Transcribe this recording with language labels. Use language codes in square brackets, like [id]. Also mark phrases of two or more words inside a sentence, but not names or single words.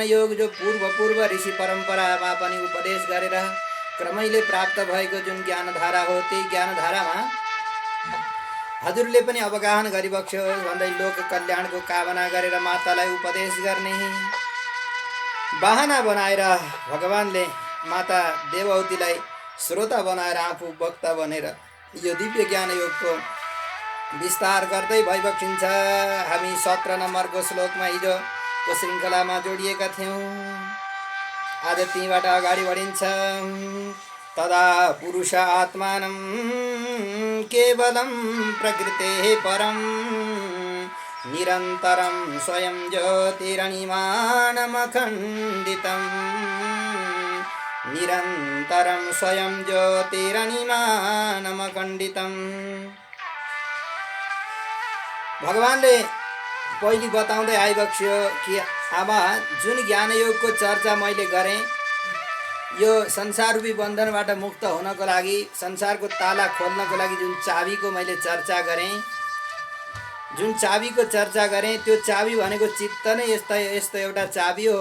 [ne] योग जो पूर्व ऋषि परम्परामा पनि उपदेश गरेर क्रमैले प्राप्त भएको जुन ज्ञानधारा हो त्यही ज्ञानधारामा हजुरले पनि अवगाहन गरिबक्स्यो भन्दै लोक कल्याणको कामना गरेर मातालाई उपदेश गर्ने बहाना बनाएर भगवानले माता देवहूतिलाई श्रोता बनाएर आफू वक्ता बनेर यो दिव्य ज्ञान योगको विस्तार गर्दै भइबक्सिन्छ। हामी 17 नम्बरको श्लोकमा हिजोको श्रृङ्खलामा जोडिएका थियौँ। आज त्यहीबाट अगाडि बढिन्छ। [sa] तदा पुरुष आत्मानं केवलं प्रकृतेः परं निरन्तरं स्वयं ज्योतिरनिमानमखण्डितं निरन्तरं स्वयं ज्योतिरनिमानमखण्डितं। [ne] भगवानले पहिले बताउँदै आइबक्स्यो कि आमा जुन ज्ञानयोगको चर्चा मैले गरेँ, यो संसाररूपी बन्धनबाट मुक्त हुनको लागि, संसारको ताला खोल्नको लागि जुन चाबीको मैले चर्चा गरेँ, जुन चाबीको चर्चा गरेँ, त्यो चाबी भनेको चित्त नै यस्तो एउटा चाबी हो।